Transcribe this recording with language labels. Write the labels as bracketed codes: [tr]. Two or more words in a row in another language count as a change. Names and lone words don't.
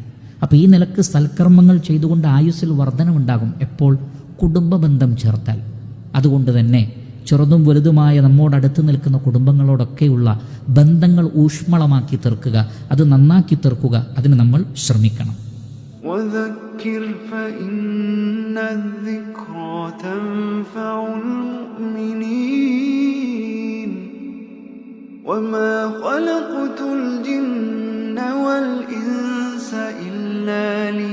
[ml] അപ്പോൾ ഈ നിലക്ക് സൽക്കർമ്മങ്ങൾ ചെയ്തുകൊണ്ട് ആയുസ്സിൽ വർധനമുണ്ടാകും. എപ്പോൾ? കുടുംബബന്ധം ചേർത്താൽ. അതുകൊണ്ട് തന്നെ ചെറുതും വലുതുമായ നമ്മോടടുത്ത് നിൽക്കുന്ന കുടുംബങ്ങളോടൊക്കെയുള്ള ബന്ധങ്ങൾ ഊഷ്മളമാക്കി തീർക്കുക, അത് നന്നാക്കി തീർക്കുക, അതിന് നമ്മൾ ശ്രമിക്കണം. [ar] وذكر فإن الذكرى تنفع المؤمنين وما خلقت الجن والإنس إلا